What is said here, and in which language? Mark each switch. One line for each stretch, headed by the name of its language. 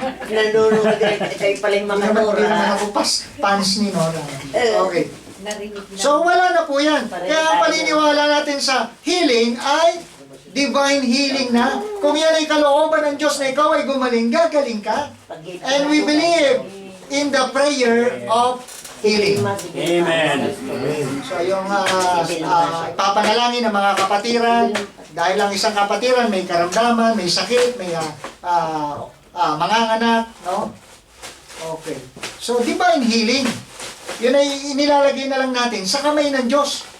Filipino: Nanunod kayo pala yung mga Hindi naman Nora. ako pants ni Nora. Okay. So wala na po yan. Kaya ang paniniwala natin sa healing ay divine healing na. Kung yan ay kalooban ng Diyos na ikaw ay gumaling, gagaling ka.
English: And we believe in the prayer of healing.
Filipino: Amen. So yung papanalangin ng mga kapatiran, dahil ang isang kapatiran may karamdaman, may sakit, may manganganak, no? Okay. So divine healing, yun ay inilalagay na lang natin sa kamay ng Diyos.